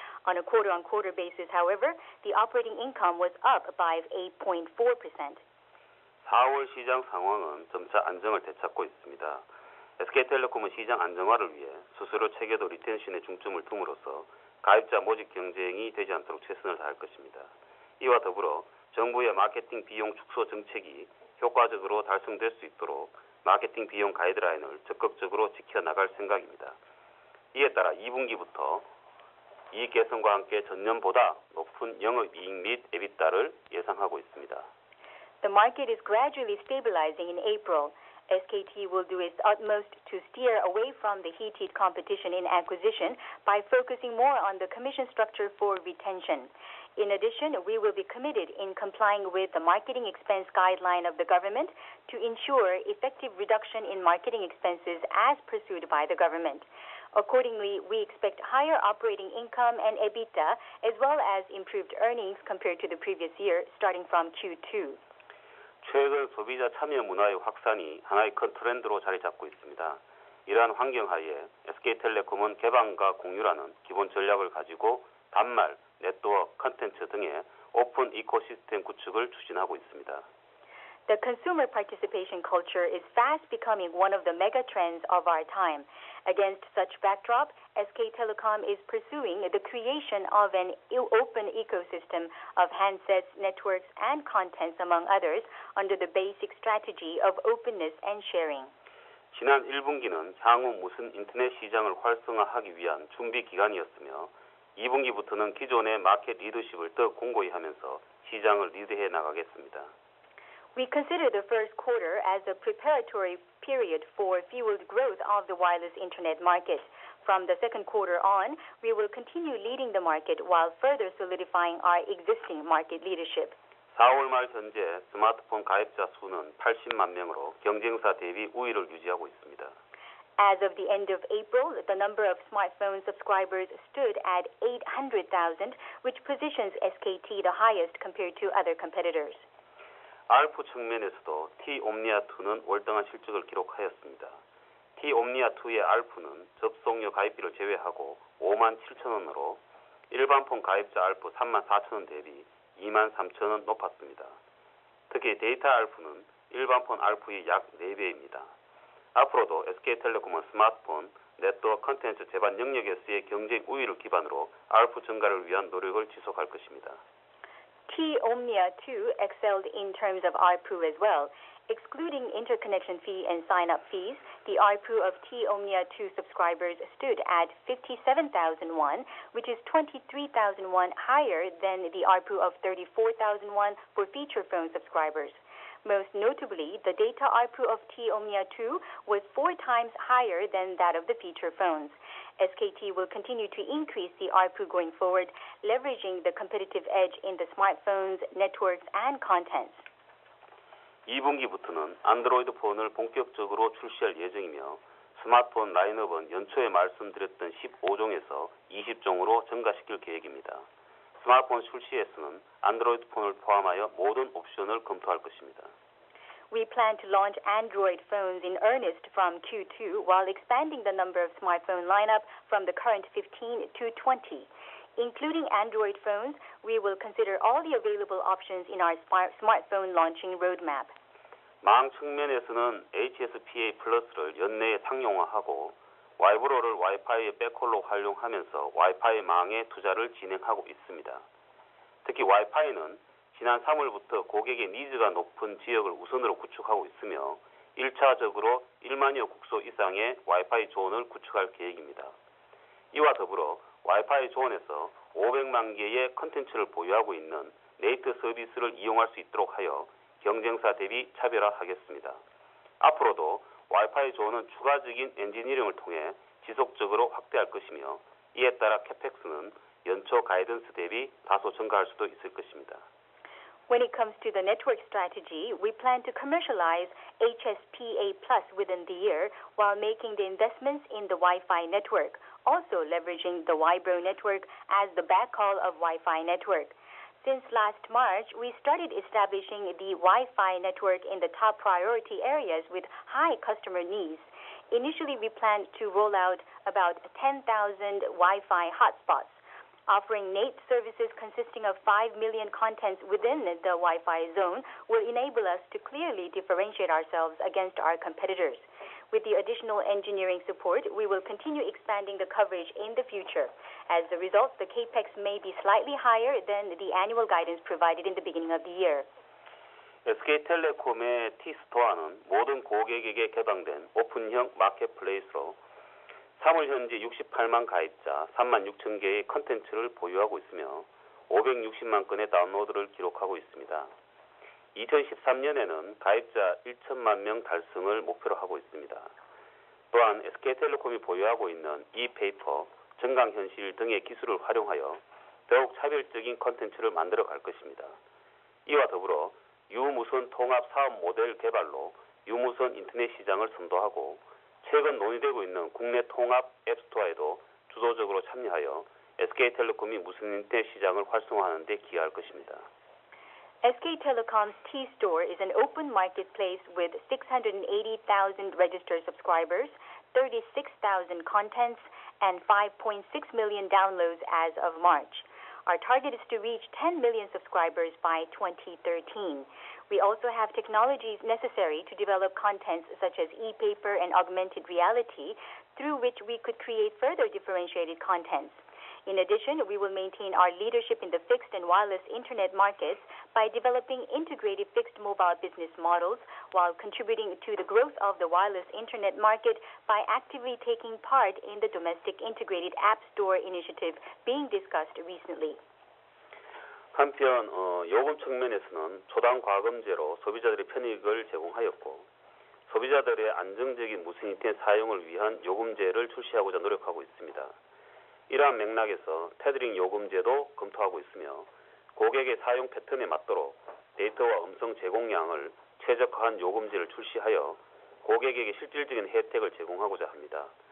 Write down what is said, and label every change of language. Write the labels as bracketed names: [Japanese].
[English] On a quarter-on-quarter basis, however, the operating income was up by 8.4%. [Korean] 4월 시장 상황은 점차 안정을 되찾고 있습니다. SK텔레콤은 시장 안정화를 위해 수수료 체계도 리텐션에 중점을 둠으로써 가입자 모집 경쟁이 되지 않도록 최선을 다할 것입니다. 이와 더불어 정부의 마케팅 비용 축소 정책이 효과적으로 달성될 수 있도록 마케팅 비용 가이드라인을 적극적으로 지켜나갈 생각입니다. 이에 따라 2분기부터 이익 개선과 함께 전년보다 높은 영업이익 및 EBITDA를 예상하고 있습니다. [English] The market is gradually stabilizing in April. SKT will do its utmost to steer away from the heated competition in acquisition by focusing more on the commission structure for retention. In addition, we will be committed in complying with the marketing expense guideline of the government to ensure effective reduction in marketing expenses as pursued by the government. Accordingly, we expect higher operating income and EBITDA as well as improved earnings compared to the previous year starting from Q2. [Korean] 최근 소비자 참여 문화의 확산이 하나의 큰 트렌드로 자리 잡고 있습니다. 이러한 환경하에 SK텔레콤은 개방과 공유라는 기본 전략을 가지고 단말, 네트워크, 컨텐츠 등의 오픈 이코시스템 구축을 추진하고 있습니다. [English] The consumer participation culture is fast becoming one of the mega trends of our time. Against such backdrop, SK Telecom is pursuing the creation of an open ecosystem of handsets, networks, and contents, among others, under the basic strategy of openness and sharing. [Korean] 지난 1분기는 향후 무슨 인터넷 시장을 활성화하기 위한 준비 기간이었으며 2분기부터는 기존의 마켓 리더십을 더 공고히 하면서 시장을 리드해 나가겠습니다. [English] We consider the first quarter as a preparatory period for fueled growth of the wireless internet market. From the second quarter on, we will continue leading the market while further solidifying our existing market leadership. [Korean] 4월 말 현재 스마트폰 가입자 수는 80만 명으로 경쟁사 대비 우위를 유지하고 있습니다. [English] As of the end of April, the number of smartphone subscribers stood at 800,000, which positions SKT the highest compared to other competitors. [Korean] ARPU 측면에서도 T-Omnia2는 월등한 실적을 기록하였습니다. T-Omnia2의 ARPU는 접속료 가입비를 제외하고 57,000원으로 일반폰 가입자 ARPU 34,000원 대비 23,000원 높았습니다. 특히 데이터 ARPU는 일반폰 ARPU의 약 4배입니다. 앞으로도 SK텔레콤은 스마트폰, 네트워크 콘텐츠 제반 영역에서의 경쟁 우위를 기반으로 ARPU 증가를 위한 노력을 지속할 것입니다. [English] T-Omnia 2 excelled in terms of ARPU as well. Excluding interconnection fee and sign-up fees, the ARPU of T-Omnia 2 subscribers stood at 57,000 won, which is 23,000 won higher than the ARPU of 34,000 won for feature phone subscribers. Most notably, the data ARPU of T-Omnia 2 was 4 times higher than that of the feature phones. SKT will continue to increase the ARPU going forward, leveraging the competitive edge in the smartphones, networks, and contents. [Korean] 2분기부터는 안드로이드 폰을 본격적으로 출시할 예정이며 스마트폰 라인업은 연초에 말씀드렸던 15종에서 20종으로 증가시킬 계획입니다. 스마트폰 출시에서는 안드로이드 폰을 포함하여 모든 옵션을 검토할 것입니다. [English] We plan to launch Android phones in earnest from Q2 while expanding the number of smartphone lineup from the current 15 to 20. Including Android phones, we will consider all the available options in our smartphone launching roadmap. [Korean] 망 측면에서는 HSPA 플러스를 연내에 상용화하고 와이브로를 와이파이의 백홀로 활용하면서 와이파이 망에 투자를 진행하고 있습니다. 특히 와이파이는 지난 3월부터 고객의 니즈가 높은 지역을 우선으로 구축하고 있으며 1차적으로 1만여 국소 이상의 와이파이 존을 구축할 계획입니다. 이와 더불어 와이파이 존에서 500만 개의 컨텐츠를 보유하고 있는 네이트 서비스를 이용할 수 있도록 하여 경쟁사 대비 차별화하겠습니다. 앞으로도 와이파이 존은 추가적인 엔지니어링을 통해 지속적으로 확대할 것이며 이에 따라 캐펙스는 연초 가이던스 대비 다소 증가할 수도 있을 것입니다. [English] When it comes to the network strategy, we plan to commercialize HSPA Plus within the year while making the investments in the Wi-Fi network, also leveraging the Wibro network as the backhaul of Wi-Fi network. Since last March, we started establishing the Wi-Fi network in the top priority areas with high customer needs. Initially, we planned to roll out about 10,000 Wi-Fi hotspots. Offering NAT services consisting of 5 million contents within the Wi-Fi zone will enable us to clearly differentiate ourselves against our competitors. With the additional engineering support, we will continue expanding the coverage in the future. As a result, the capex may be slightly higher than the annual guidance provided in the beginning of the year. [Korean] SK텔레콤의 T스토어는 모든 고객에게 개방된 오픈형 마켓플레이스로 3월 현재 68만 가입자, 3만 6천 개의 컨텐츠를 보유하고 있으며 560만 건의 다운로드를 기록하고 있습니다. 2013년에는 가입자 1천만 명 달성을 목표로 하고 있습니다. 또한 SK텔레콤이 보유하고 있는 e페이퍼, 증강현실 등의 기술을 활용하여 더욱 차별적인 콘텐츠를 만들어 갈 것입니다. 이와 더불어 유무선 통합 사업 모델 개발로 유무선 인터넷 시장을 선도하고 최근 논의되고 있는 국내 통합 앱스토어에도 주도적으로 참여하여 SK텔레콤이 무선 인터넷 시장을 활성화하는 데 기여할 것입니다. [English] SK Telecom's T-Store is an open marketplace with 680,000 registered subscribers, 36,000 contents, and 5.6 million downloads as of March. Our target is to reach 10 million subscribers by 2013. We also have technologies necessary to develop contents such as e-paper and augmented reality, through which we could create further differentiated contents. In addition, we will maintain our leadership in the fixed and wireless internet markets by developing integrated fixed mobile business models while contributing to the growth of the wireless internet market by actively taking part in the domestic integrated app store initiative being discussed recently. [Korean] 한편 요금 측면에서는 초당 과금제로 소비자들의 편익을 제공하였고 소비자들의 안정적인 무선 인터넷 사용을 위한 요금제를 출시하고자 노력하고 있습니다. 이러한 맥락에서 테더링 요금제도 검토하고 있으며 고객의 사용 패턴에 맞도록 데이터와 음성 제공량을 최적화한 요금제를 출시하여 고객에게 실질적인 혜택을 제공하고자 합니다.